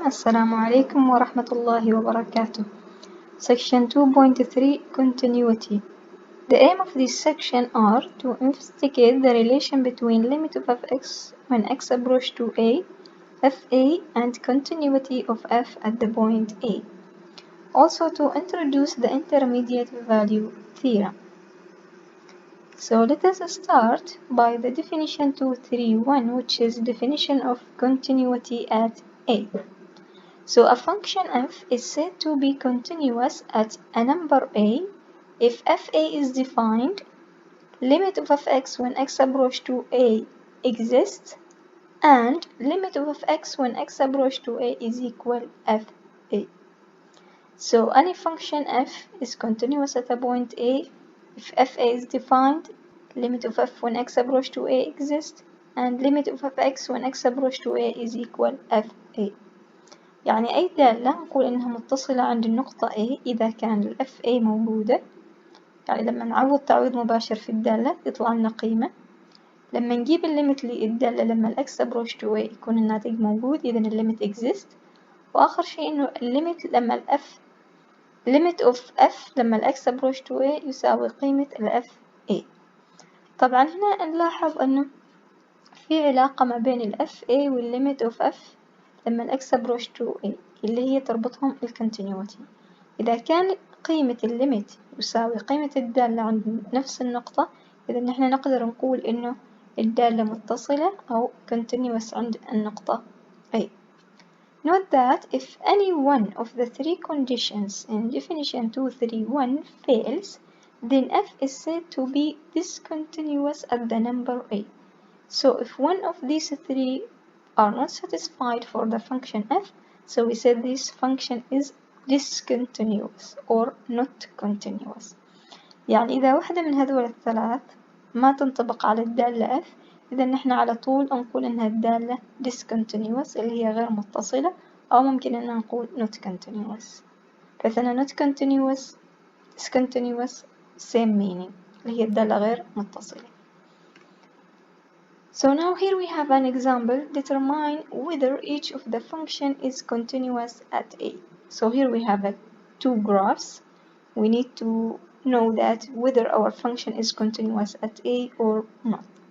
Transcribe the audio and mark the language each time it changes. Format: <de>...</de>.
<ar>السلام عليكم ورحمة الله وبركاته.</ar> <en>Section 2.3 Continuity. The aim of this section are to investigate the relation between limit of fx when x approach to a, fa, and continuity of f at the point a. Also to introduce the intermediate value theorem. So let us start by the definition 231, which is definition of continuity at a. So a function f is said to be continuous at a number a if fa is defined, limit of fx when x approach to a exists, and limit of fx when x approach to a is equal fa. So any function f is continuous at a point a if fa is defined, limit of f when x approach to a exists, and limit of fx when x approach to a is equal fa.</en> <ar>يعني أي دالة نقول إنها متصلة عند النقطة A إذا كان ال FA موجودة، يعني لما نعوض تعويض مباشر في الدالة يطلع لنا قيمة. لما نجيب الليمت للدالة لما ال</ar> <en>X approach to A</en> <ar>يكون الناتج موجود، إذا الليمت</ar> <en>exist.</en> <ar>وآخر شيء إنه الليمت لما ال F</ar> <en>limit of F</en> <ar>لما ال</ar> <en>X approach to A</en> <ar>يساوي قيمة ال FA. طبعا هنا نلاحظ إنه في علاقة ما بين ال FA وال</ar> <en>limit of F</en> <ar>لما ال</ar> <en>X approach to A</en> <ar>اللي هي تربطهم ال continuity. إذا كان قيمة الليمت يساوي قيمة الدالة عند نفس النقطة، إذا نحن نقدر نقول إنه الدالة متصلة أو continuous عند النقطة A.</ar> <en>Note that if any one of the three conditions in definition 231 fails, then F is said to be discontinuous at the number A. So if one of these three are not satisfied for the function f, so we said this function is discontinuous or not continuous.</en> <ar>يعني إذا واحدة من هذول الثلاث ما تنطبق على الدالة f، إذا نحن على طول نقول إنها الدالة discontinuous اللي هي غير متصلة، أو ممكن إن نقول</ar> <en>not continuous.</en> <ar>فإذا</ar> <en>not continuous discontinuous same meaning</en> <ar>اللي هي الدالة غير متصلة.</ar> <en>So now here we have an example. Determine whether each of the function is continuous at A. So here we have two graphs. We need to know that whether our function is continuous at A or not.</en>